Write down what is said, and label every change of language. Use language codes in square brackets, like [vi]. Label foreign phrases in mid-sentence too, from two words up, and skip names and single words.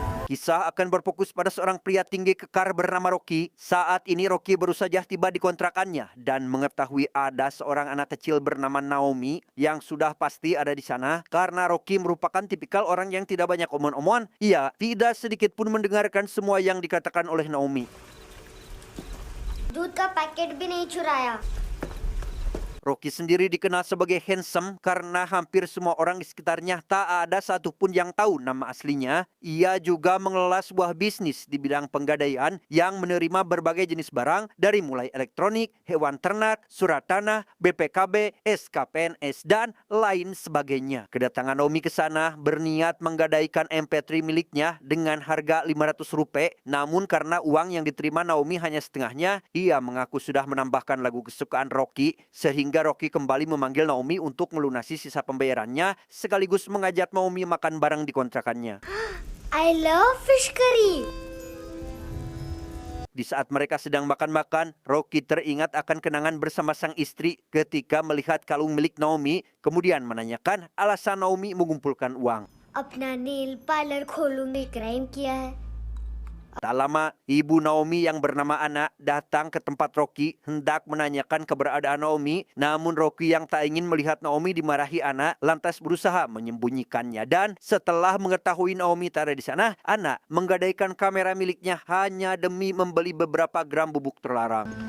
[id] Kisah akan berfokus pada seorang pria tinggi kekar bernama Rocky. Saat ini Rocky baru saja tiba di kontrakannya dan mengetahui ada seorang anak kecil bernama Naomi yang sudah pasti ada di sana karena Rocky merupakan tipikal orang yang tidak banyak omong-omongan. Ia tidak sedikit pun mendengarkan semua yang dikatakan oleh Naomi. [hi] दूध का पैकेट भी नहीं चुराया। [id] Rocky sendiri dikenal sebagai handsome karena hampir semua orang di sekitarnya tak ada satupun yang tahu nama aslinya. Ia juga mengelola sebuah bisnis di bidang penggadaian yang menerima berbagai jenis barang dari mulai elektronik, hewan ternak, surat tanah, BPKB, SKPNS, dan lain sebagainya. Kedatangan Naomi ke sana berniat menggadaikan MP3 miliknya dengan harga Rp500. Namun karena uang yang diterima Naomi hanya setengahnya, ia mengaku sudah menambahkan lagu kesukaan Rocky sehingga Rocky kembali memanggil Naomi untuk melunasi sisa pembayarannya sekaligus mengajak Naomi makan bareng di kontrakannya. [en] I love fish curry. [id] Di saat mereka sedang makan-makan, Rocky teringat akan kenangan bersama sang istri ketika melihat kalung milik Naomi, kemudian menanyakan alasan Naomi mengumpulkan uang. [hi] अपना [en] nail parlour [hi] खोलूंगी क्राइम किया है। [id] Tak lama, ibu Naomi yang bernama Ana datang ke tempat Rocky hendak menanyakan keberadaan Naomi. Namun Rocky yang tak ingin melihat Naomi dimarahi Ana lantas berusaha menyembunyikannya. Dan setelah mengetahui Naomi tak ada di sana, Ana menggadaikan kamera miliknya hanya demi membeli beberapa gram bubuk terlarang.